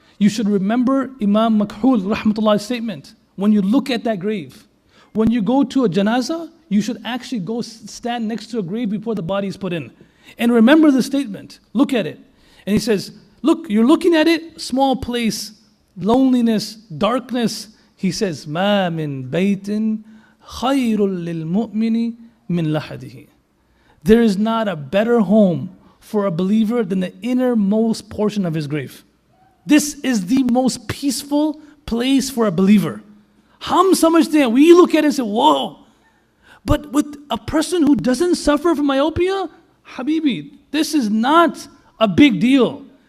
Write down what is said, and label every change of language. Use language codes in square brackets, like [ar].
[en] You should remember Imam Makhul rahmatullah's statement. When you look at that grave, when you go to a janazah, you should actually go stand next to a grave before the body is put in. And remember the statement. Look at it. And he says, look, you're looking at it, small place, loneliness, darkness. He says, [ar] مَا مِن بَيْتٍ خَيْرٌ لِلْمُؤْمِنِ مِنْ لَحَدِهِ. [en] There is not a better home for a believer than the innermost portion of his grave. This is the most peaceful place for a believer. [hi] Hum samajhte hain. [en] We look at it and say, whoa. But with a person who doesn't suffer from myopia, Habibi, this is not a big deal.